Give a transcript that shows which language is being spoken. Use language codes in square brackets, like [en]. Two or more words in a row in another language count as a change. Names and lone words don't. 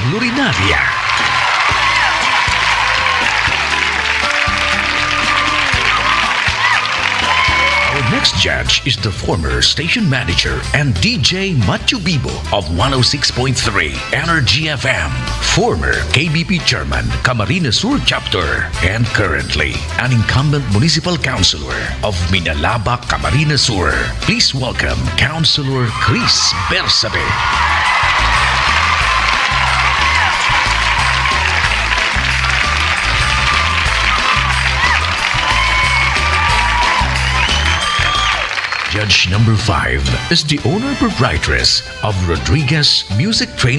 [en] Lurinaria. Next judge is the former station manager and DJ Matthew Bibo of 106.3 Energy FM, former KBP chairman, Camarines Sur chapter, and currently an incumbent municipal councilor of Minalaba, Camarines Sur. Please welcome Councilor Chris Bersabe. Judge number 5 is the owner-proprietress of Rodriguez Music Training